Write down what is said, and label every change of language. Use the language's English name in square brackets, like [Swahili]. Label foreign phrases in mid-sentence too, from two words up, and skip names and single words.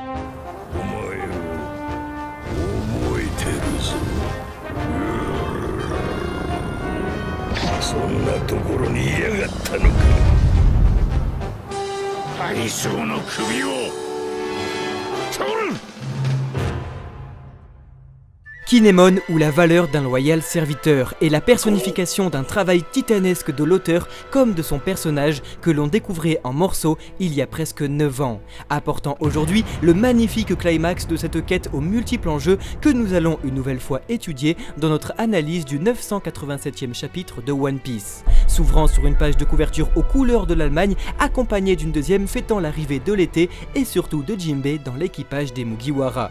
[Japanese] お前を覚えてるぞ。そんなところにいやがったのか。大将の首を取る。 [French] Kinemon ou la valeur d'un loyal serviteur est la personnification d'un travail titanesque de l'auteur comme de son personnage que l'on découvrait en morceaux il y a presque 9 ans, apportant aujourd'hui le magnifique climax de cette quête aux multiples enjeux que nous allons une nouvelle fois étudier dans notre analyse du 987e chapitre de One Piece, s'ouvrant sur une page de couverture aux couleurs de l'Allemagne accompagnée d'une deuxième fêtant l'arrivée de l'été et surtout de Jinbei dans l'équipage des Mugiwara.